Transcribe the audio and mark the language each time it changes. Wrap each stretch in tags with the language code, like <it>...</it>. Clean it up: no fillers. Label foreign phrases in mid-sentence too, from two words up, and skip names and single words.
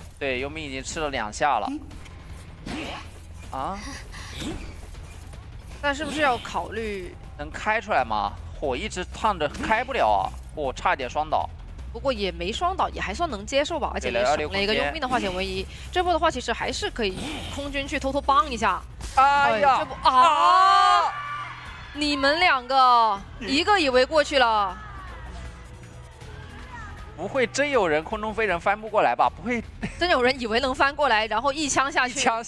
<zh>對，幽冥已經吃了2下了。啊？但是不是要考慮能開出來嗎？火一直燙着，開不了啊！我差一點雙倒。不過也沒雙倒，也還算能接受吧，而且也省了一個幽冥的化險為夷。這波的話其實還是可以空軍去偷偷幫一下。哎呀！這波你們2個一個以為過去了，不會真有人空中飛人翻不過來吧？不會真有人以為能翻過來，然後一槍下去，撞牆了，</zh>